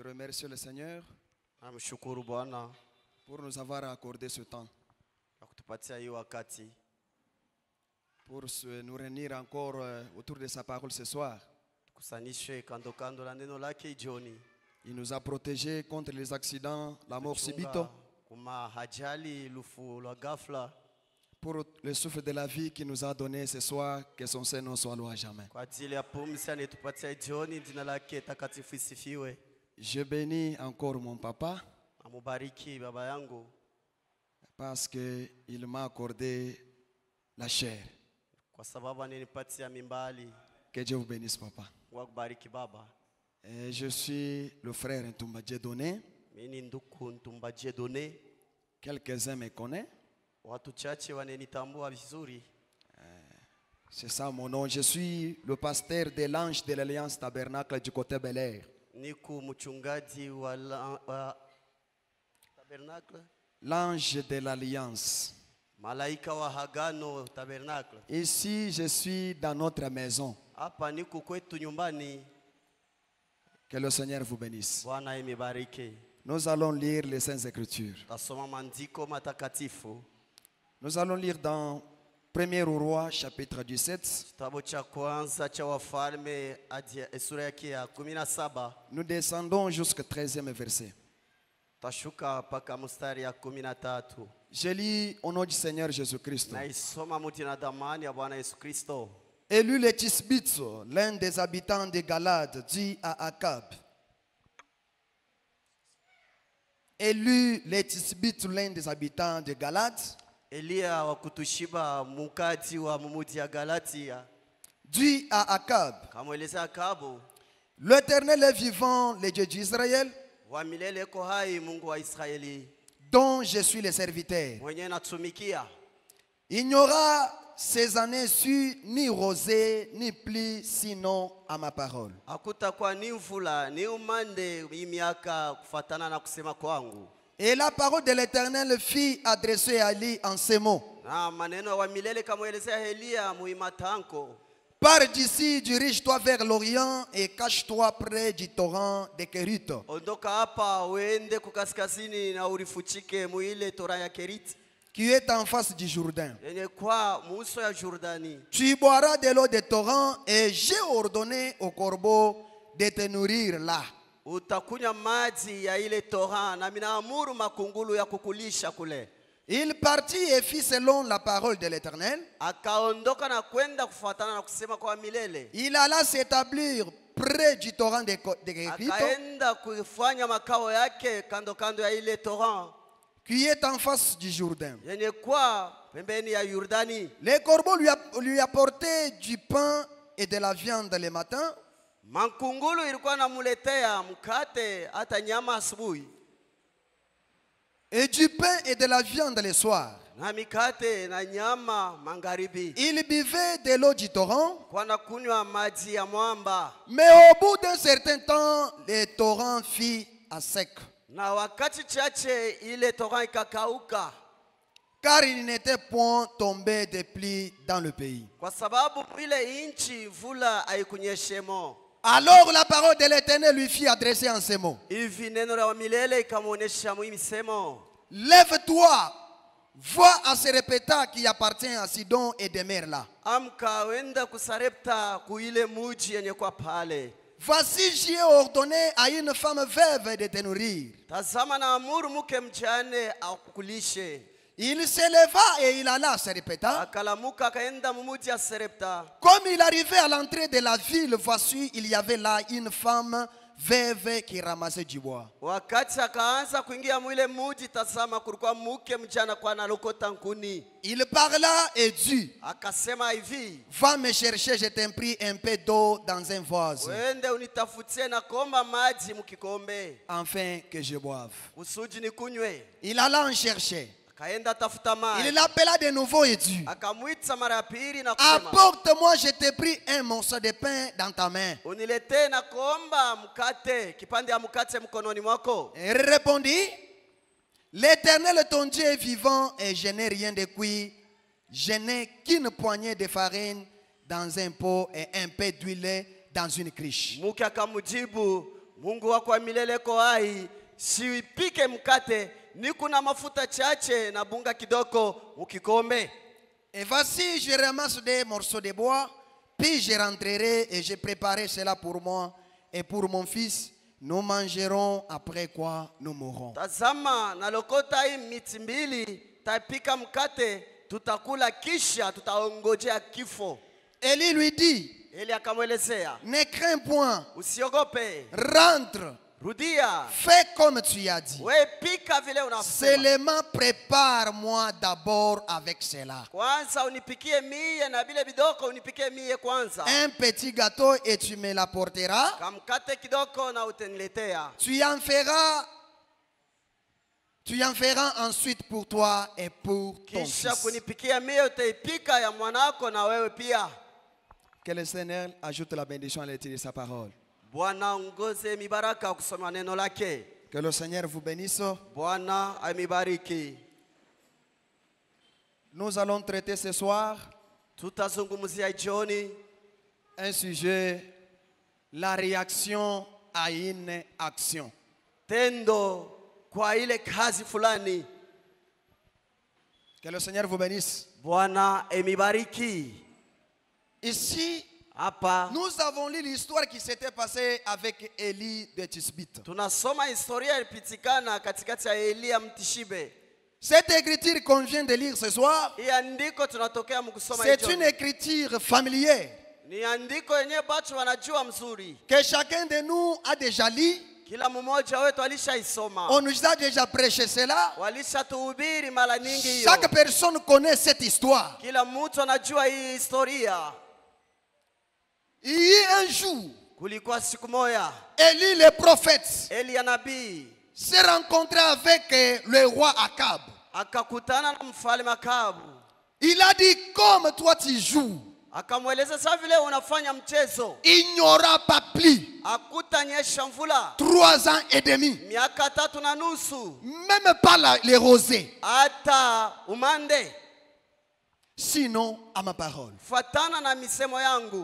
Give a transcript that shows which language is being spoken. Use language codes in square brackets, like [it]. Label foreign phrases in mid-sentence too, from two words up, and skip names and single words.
[fr] remercions le Seigneur [sw] Namshukuru Bwana [fr] pour nous avoir accordé ce temps, [sw] kwa kutupatia hii wakati [fr] pour nous réunir encore autour de sa parole ce soir. [sw] tukusanishwe kando kando la neno lake jioni. [fr] Il nous a protégés contre les accidents, la mort subite, [sw] Tuchunga kuma hajali lufu la ghafla [fr] pour le souffle de la vie qu'il nous a donné ce soir, que son Seigneur soit loué à jamais. [sw] kwa ajili ya pumzi anayetupatia jioni, jina lake takatifu isifiwe. [fr] Je bénis encore mon papa [sw] Amubariki baba yangu [fr] parce qu'il m'a accordé la chair. [sw] kwa sababu ananipatia mimbali. [fr] Que Dieu vous bénisse, papa. [sw] Mungu akubariki baba. [fr] Et je suis le frère Ntumba Dieudonné. [sw] Mimi ni nduku Ntumba Dieudonné. [fr] Quelques-uns me connaissent. [sw] Watu chache wananitambua vizuri. [fr] C'est ça mon nom. Je suis le pasteur de l'Ange de l'Alliance Tabernacle du côté Bel Air. [sw] Niku mchungaji wa Tabernacle. [fr] L'Ange de l'Alliance. [sw] Malaika wa Hagano Tabernacle. [fr] Ici, je suis dans notre maison. [sw] Hapa niku kwetu nyumbani. [fr] Que le Seigneur vous bénisse. [sw] Bwana imibariki. [fr] Nous allons lire les Saintes Écritures. [sw] Tasoma maandiko matakatifu. [fr] Nous allons lire dans 1er Roi, chapitre 17. [sw] Kitabu cha kwanza cha Wafalme sura yake ya 17. [fr] Nous descendons jusqu'au 13e verset. [sw] Tashuka paka mstari ya 13. [fr] Je lis au nom du Seigneur Jésus-Christ. [sw] Naisoma muti na damani ya Bwana Yesu Kristo. [fr] Élu le Tisbitz, l'un des habitants de Galade, dit à Akab. Élu le Tisbitz, l'un des habitants de Galade, [sw] Elia wa kutushiba mukaji wa mumuji ya Galatia [fr] dit à Akab. [sw] kamweleza Akabu, [fr] L'Éternel est vivant, le Dieu d'Israël, [sw] wa milele ko hai, Mungu wa Israeli [fr] dont je suis le serviteur. [sw] mwenye natumikia. [fr] Il n'y aura ces années sur ni rosée ni pluie, sinon à ma parole. [sw] Hakutakuwa ni mvula ni umande hii miaka kufatana na kusema kwangu. [fr] Et la parole de l'Éternel fut adressée à lui en ces mots. [sw] Na maneno wa milele kamwelezea Elia muimatanko, [fr] Pars d'ici, dirige-toi vers l'Orient et cache-toi près du torrent de Kérit, [sw] ondoka hapa uende kukaskazini na urifuchike muile tora ya Keriti [fr] qui est en face du Jourdain. [sw] yenye kwa muso ya Jordani. [fr] Tu boiras de l'eau des torrents et j'ai ordonné aux corbeaux de te nourrir là. [sw] Utakunywa maji ya ile tora na minaamuru makungulu ya kukulisha kule. [fr] Il partit et fit selon la parole de l'Éternel. [sw] Akaondoka na kwenda kufuatana na kusema kwa milele. [fr] Il alla s'établir près du torrent de Kérit, [sw] Akaenda kufanya makao yake kando kando ya ile tora [fr] qui est en face du Jourdain. [sw] yenye kwa pembeni ya Yordani. [fr] Les corbeaux lui apportaient du pain et de la viande le matin, [sw] Makungulu ilikuwa namuletea mkate hata nyama asubuhi [fr] et du pain et de la viande le soir. [sw] na mikate na nyama magharibi. [fr] Il buvait de l'eau du torrent, [sw] Kwa na kunywa maji ya mwamba, [fr] mais au bout d'un certain temps, le torrent fit à sec, [sw] na wakati chache ile tora ikakauka, [fr] car il n'était point tombé de pluie dans le pays. [sw] kwa sababu ile inchi vula haikunyeshemo. [fr] Alors la parole de l'Éternel lui fit adresser en ces mots. [sw] Hivi neno la milele ikamuonesha misemo, [fr] Lève-toi, vois à Serepta qui appartient à Sidon et demeure là. [sw] amka wenda kusarepta kuile muji yenye kwa pale. [fr] Voici, j'ai ordonné à une femme veuve de te nourrir. [sw] Tazama na amuru mke mjane akukulishe. [fr] Il se leva et il alla à Serepta. [sw] Akalamuka akaenda mumuji ya Serepta. [fr] Comme il arrivait à l'entrée de la ville, voici, il y avait là une femme veuve qui ramassait du bois. [sw] Wakati akaanza kuingia mwile muji, tazama kulikuwa mke mjana kwa analokota nkuni. [fr] Il parla et dit, [sw] Akasema hivi, [fr] va me chercher, je t'ai pris un peu d'eau dans un vase, [sw] wende unitafutie na komba maji mkikombe [fr] afin que je boive. [sw] kusudi nikunywe. [fr] Il alla en chercher. [sw] Akaenda tafuta [fr] Il [sw] maji. [fr] l'appela de nouveau et dit, [sw] Akamwita mara ya pili na kusema, [fr] apporte-moi, je t'ai pris un morceau de pain dans ta main. [sw] uniletee na komba mkate, kipande ya mkate mkononi mwako. [fr] Et il répondit, l'Éternel ton Dieu est vivant et je n'ai rien de cuit. Je n'ai qu'une poignée de farine dans un pot et un peu d'huile dans une criche. [sw] Mke akamjibu, Mungu wako wa milele ko hai, siipike mkate, ni kuna mafuta chache na bunga kidogo ukikombe. [fr] Et voici, je ramasse des morceaux de bois, puis je rentrerai et je préparerai cela pour moi et pour mon fils. Nous mangerons, après quoi nous mourrons. [sw] Tazama nalokota hii miti mbili, tapika mkate, tutakula kisha tutaongojea kifo. [fr] Élie lui dit, [sw] Eli akamwelezea, [fr] ne crains point, [sw] usiogope, [fr] rentre, [sw] rudia, [fr] fais comme tu as dit. [sw] we pika vile unasema. [fr] Seulement prépare-moi d'abord avec cela [sw] Kwanza unipikie mie na vile bidoko unipikie mie kwanza. [fr] un petit gâteau et tu me l'apporteras. [sw] Kamkate kidoko na utaniletea. [fr] Tu en feras ensuite pour toi et pour ton [sw] Kisha [fr] fils. [sw] kunipikia mie utaipika ya mwanako na wewe pia. [fr] Que le Seigneur ajoute la bénédiction à l'étude de sa parole. [sw] Bwana ongoze mibaraka kusoma neno lake. [fr] Que le Seigneur vous bénisse. [sw] Bwana amibariki. [fr] Nous allons traiter ce soir [sw] Tutazungumzia jioni [fr] un sujet, la réaction à une action. [sw] tendo kwa ile kazi fulani. [fr] Que le Seigneur vous bénisse. [sw] Bwana emibariki. [fr] Ici, [sw] Hapa [fr] nous avons lu l'histoire qui s'était passée avec Élie de Tisbite. [sw] tunasoma historia ilipitikana katikati ya Elia Mtishibe. [fr] Cette écriture qu'on vient de lire ce soir, [sw] Hii andiko tunatokea mkusoma [fr] c'est [sw] hiyo. [fr] une écriture familière [sw] Ni andiko yenyewe watu wanajua mzuri. [fr] que chacun de nous a déjà lu. [sw] Kila mmoja wetu alishaisoma. [fr] On nous a déjà prêché cela. [sw] Walishatuhubiri mara nyingi hiyo. [fr] Chaque personne connaît cette histoire. [sw] Kila mtu anajua hii historia. [fr] Il y a un jour, [sw] Kulikuwa siku moja [fr] Élie le prophète [sw] Elia nabii [fr] s'est rencontré avec le roi Akab. [sw] akakutana na mfalme Akabu. [fr] Il a dit, comme toi tu joues, [sw] Akamweleza sasa vile unafanya mchezo, [fr] il n'y aura pas plus [sw] akutanyesha mvula [fr] 3 ans et demi, [sw] miaka 3 na nusu, [fr] même pas les rosées, [sw] hata umande, [fr] sinon à ma parole. [sw] fatana na misemo yangu.